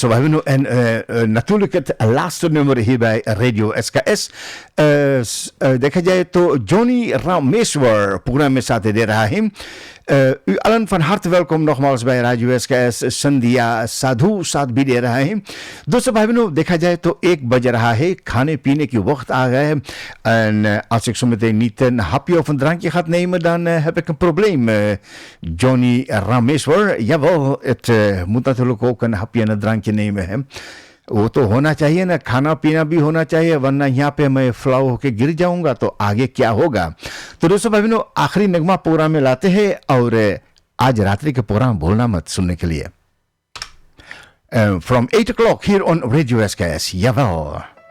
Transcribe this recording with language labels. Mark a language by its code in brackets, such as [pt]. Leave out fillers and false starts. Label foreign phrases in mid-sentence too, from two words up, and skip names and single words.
[nl] We hebben nu natuurlijk het laatste nummer hier bij Radio SKS. [hi] देखा जाए तो Johnny Rameswar प्रोग्राम में साथ दे रहा है। [nl] U allen van harte welkom nogmaals bij Radio SKS। [hi] संध्या साधु साथ भी दे रहा है। दोस्तों भाई बहनों देखा जाए तो 1 बज रहा है, खाने पीने की वक्त आ गया है [nl] en als ik zo meteen niet een hapje of een drankje ga nemen dan heb ik een probleem. Johnny Rameswar, jawel, het moet natuurlijk ook een hapje en een drankje nemen है। [hi] वो तो होना चाहिए ना, खाना पीना भी होना चाहिए, वरना यहाँ पे मैं फ्लाउ होके गिर जाऊंगा तो आगे क्या होगा। तो दोस्तों भाई बहनों आखिरी नगमा प्रोग्राम में लाते हैं और आज रात्रि के प्रोग्राम भूलना मत सुनने के लिए। [en] From 8 o'clock here on Radio SKS. Jawel.